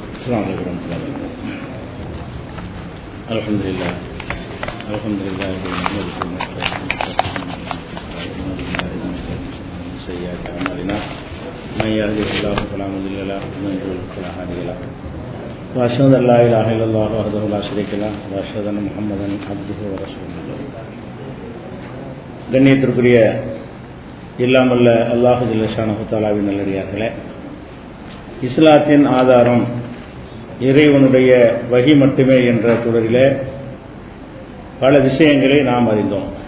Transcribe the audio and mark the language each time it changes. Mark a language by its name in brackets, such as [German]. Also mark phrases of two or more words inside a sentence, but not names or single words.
[Arabic] السلام عليكم ورحمة الله وبركاته. الحمد لله سيئات أعمالنا من يهده الله فلا مضل له ومن يضلل فلا هادي له وأشهد أن لا إله إلا الله وحده لا شريك له وأشهد أن محمدا عبده ورسوله. [Tamil] கண்ணியத்திற்குரிய இல்லாமல்ல [Arabic] الله جل شأنه [Tamil] தஆலாவின் நல்லடியார்களே, இஸ்லாத்தின் ஆதாரம் இறைவனுடைய வஹி மட்டுமே என்ற தொடரிலே பல விஷயங்களை நாம் அறிந்தோம்.